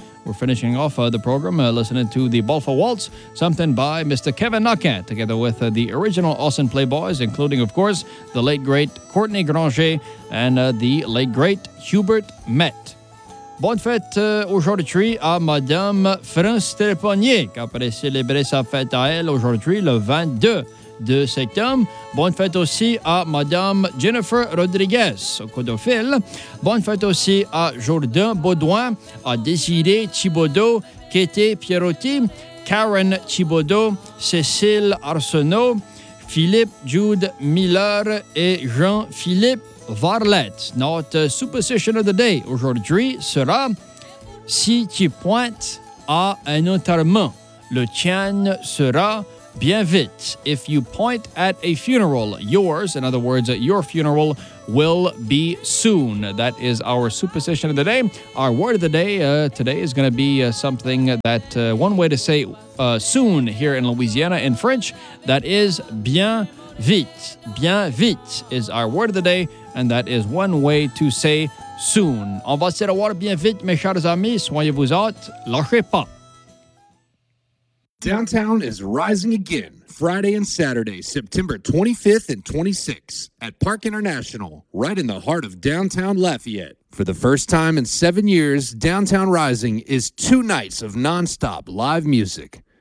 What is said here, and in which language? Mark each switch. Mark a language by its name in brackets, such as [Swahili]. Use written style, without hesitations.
[English] We're finishing off the program listening to the Bolfa Waltz, something by Mr. Kevin Nakin, together with the original Austin Playboys, including, of course, the late, great Courtney Granger and the late, great Hubert Met. [French] Bonne fête aujourd'hui à Madame France Trépanier, qui a célébré sa fête à elle aujourd'hui, le 22 de septembre. Bonne fête aussi à Madame Jennifer Rodriguez, au Codophile. Bonne fête aussi à Jordan Baudouin, à Désirée Thibaudeau, Kété Pierotti, Karen Thibaudeau, Cécile Arsenault, Philippe Jude Miller et Jean-Philippe Varlette. Notre [English] superstition of the day [French] aujourd'hui sera si tu pointes à un enterrement, le tien sera bien vite. [English] If you point at a funeral, yours, in other words, your funeral, will be soon. That is our superstition of the day. Our word of the day today is going to be something that one way to say soon here in Louisiana in French, that is bien vite. Bien vite is our word of the day, and that is one way to say soon. [French] On va se revoir bien vite, mes chers amis. Soyez-vous hâte. Lâchez pas. [English] Downtown is rising again Friday and Saturday, September 25th and 26th at Park International, right in the heart of downtown Lafayette. For the first time in 7 years, Downtown Rising is two nights of nonstop live music.